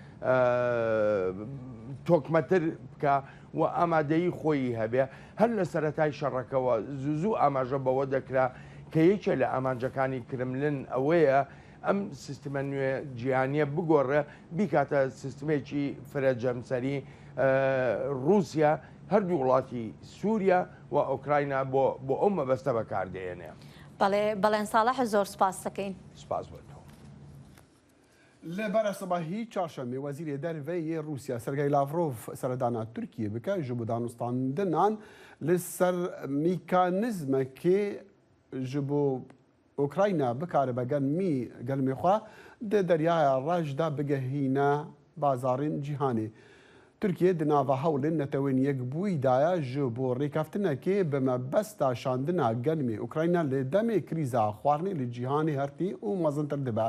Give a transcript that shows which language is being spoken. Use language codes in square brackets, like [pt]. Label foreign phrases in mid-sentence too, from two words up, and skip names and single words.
[ckb] تۆکمەتر بکە و ئامادەیی خۆی هەبێ هەر لە سەرەتای شەڕەکەەوە زوو ئاماژە بەوە دەکرا کە یەکێ لە ئامانجەکانی کرملن ئەوەیە ئەم سیستمە نوێ جیهانیە بگۆڕێ بیکاتە سیستمێکی فرەجەمسەری رووسیا هەردوو وڵاتی سووریا و ئۆکراینە بۆ ئەو مەبەستە بەکاردێنێ. بەڵێن ساڵح زۆر سپاس دەکەین. سپاس بۆ. [ku] لە بەرەسەباهی چاشەمێ وەزیرێ دەرڤەیە رووسیا سەرگای لاڤرۆڤ سەردانا تورکیە بکە ji bo danûstandinan li ser mîkanîzmekê ji bo Ukrayna bikare gelmê xwe di deryaya reş de bigehîne bazarên cîhanê. Tirkiye di nava hewlên netewên yekbûyî daya ji bo rêkeftinekê bi mebesta şandina gelmê Ukrayna li demê krîza xwarinê li cîhanê hertî û mezintir dibe.